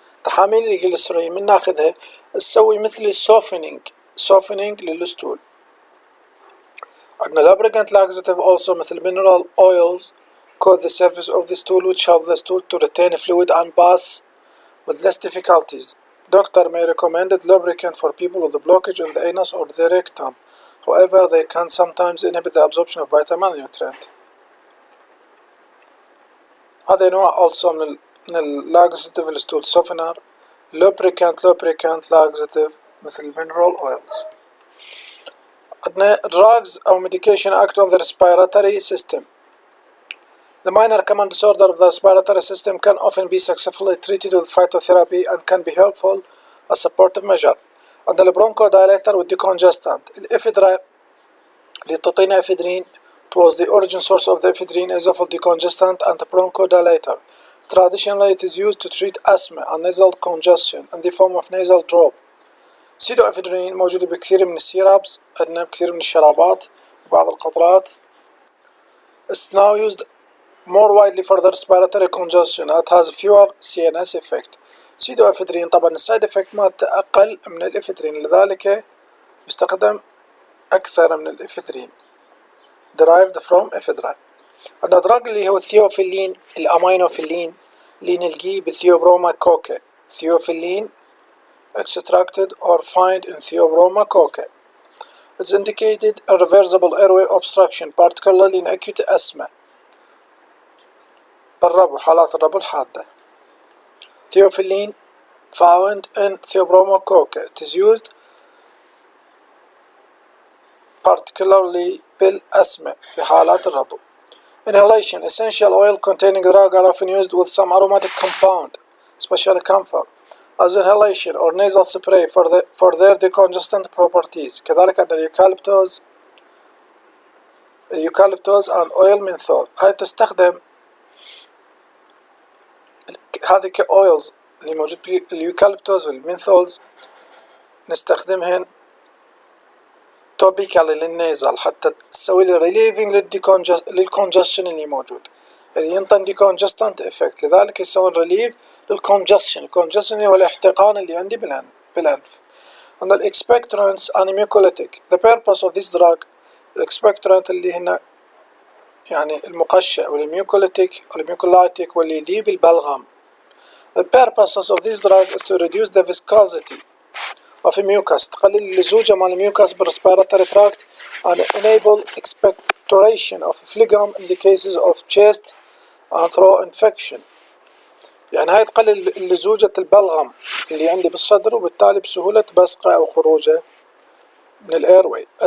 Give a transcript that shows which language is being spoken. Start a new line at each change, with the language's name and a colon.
Arabic: تحاميل الجليسرين من ناخذها تسوي مثل
English: softening
Arabic: للستول.
English: عندنا lubricant laxative also مثل mineral oils coat the surface of the stool which help the stool to retain fluid and pass with less difficulties. Doctor may recommend lubricant for people with a blockage in the anus or the rectum. However, they can sometimes inhibit the absorption of vitamin and nutrient.
Arabic: هذا نوع also من اللاكزيتيف الستول سوفنر. lubricant laxative مثل المينرال اويلز.
English: عندنا drugs أو medication act on the respiratory system. The minor common disorder of the respiratory system can often be successfully treated with phytotherapy and can be helpful as supportive measure.
Arabic: عندنا البرونكودايليتر والديكونجستانت. الإفيدرا اللي تعطينا إفيدرين
English: it was the origin source of the ephedrine esophageal decongestant and bronchodilator. Traditionally it is used to treat asthma and nasal congestion in the form of nasal drop.
Arabic: Pseudoephedrine موجودة بكثير من السيرابس، عندنا بكثير من الشرابات وبعض القطرات.
English: It's now used more widely for the respiratory congestion. It has fewer CNS effect.
Arabic: pseudoephedrine طبعا السايد افكت مالته أقل من الإفيدرين، لذلك يستخدم أكثر من الإفيدرين
English: derived from ephedra.
Arabic: عندنا دراج اللي هو الثيوفيلين الأمينوفيلين اللي نلقيه بالثيوبروما كوكا.
English: Theophylline extracted or found in Theobroma cocci. It's indicated irreversible airway obstruction, particularly in acute asthma.
Arabic: بالربو، حالات الربو الحادة.
English: Theophylline found in Theobroma cocci. It is used particularly
Arabic: بالأسمة في حالات الربو.
English: Inhalation. Essential oil containing drug are often used with some aromatic compound, especially camphor, as inhalation or nasal spray for their decongestant properties.
Arabic: كذلك عندنا اليوكاليبتوز
English: and oil menthol.
Arabic: هاي تستخدم هذه كأويلز اللي موجود باليوكاليبتوز والمنثولز نستخدمهن توبيكالي للنيزل حتى تسوي لي ريليفينج للكونجستشن اللي موجود. اللي ينطن ديكونجستنت افكت، لذلك يسوون ريليف للكونجستشن. الكونجستشن هو الاحتقان اللي عندي بالأنف.
English: And the expectorants and mucolytic. The purpose of this drug
Arabic: الاكسبكتورانت اللي هنا يعني المقشع والميوكولايتيك واللي يذيب البلغم.
English: The purpose of this drug is to reduce the viscosity of mucus،
Arabic: تقلل اللزوجة مال الميوكس بالريسبيراتوري تراكت
English: and enable expectoration of phlegm in the cases of chest and throat infection.
Arabic: يعني هاي تقلل اللزوجة البلغم اللي عندي بالصدر وبالتالي بسهولة بصقه أو خروجه من الايروي.